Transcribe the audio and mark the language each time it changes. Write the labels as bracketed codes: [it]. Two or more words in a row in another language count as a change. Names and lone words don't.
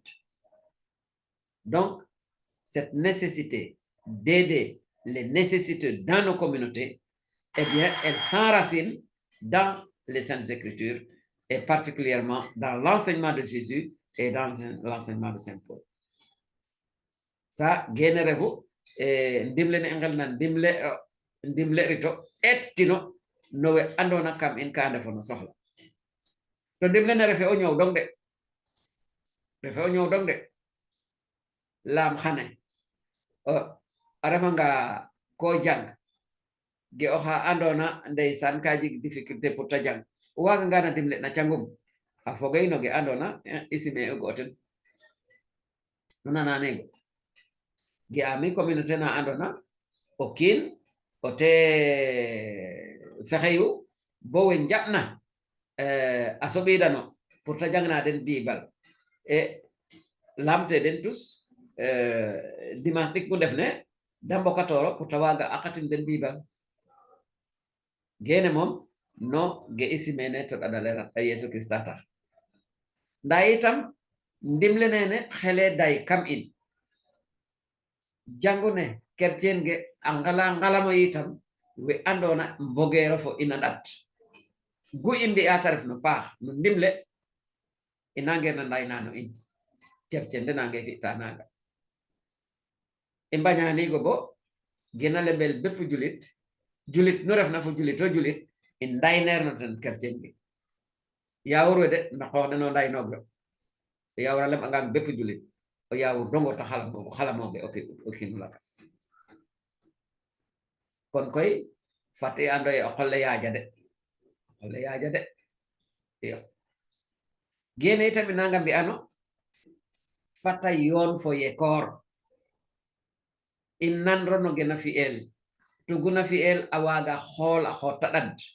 [fr] Donc, cette nécessité d'aider les nécessiteux dans nos communautés, eh bien, elle s'enracine dans les Saintes Écritures et particulièrement dans l'enseignement de Jésus et dans l'enseignement de Saint Paul. Ça, générez-vous, [srr] ndimle ne engel nan ndimle rito ettino nowe andona kam in ka defono soxla to ndimle ne refe o ñow dong de refe o ñow dong de lam xane a refanga ko jang ge oxa andona ndeysan ka jeg difficulté pour ta jang waga ngana dimle na cangum a fogay no ge andona isime o goten nuna nanego ge ami communauté na andona o kin o te fexeyu bo wen jabna a soɓidano pour ta jangna den bibal e lamte den [fr] tous dimanche [srr] ɗik ku def ne da mbokatoro pour ta waga akatin den bibal gene mom no ge isi mene to ɗaɗalera a Yesu Christa tax nda itam ndimle nene xele day kam in jangune chrétien ge a ngalamo itam we andona mbogero fo ina ɗat gu i mbi'a ta ref no paax no ndimle i nange na ndaynano in chrétien de nange fi'ta naga i mbañanigo bo gena lebel bépp julit nu refna fo julit o julit i ndayneerno ten chrétien ge yawur we de na xoox deno ndaynoog yo o yawur a lem'angan bépp julit o yawur dongo ta xalamoge o kiinu lakas kon koy fat i ando ye o qole yaaja de ole yaaja de iyo gene itam nanga mbi'ano fata yoon fo yekor in nanro no gena fi'el to guna fi'el a waga xool a xoota ɗad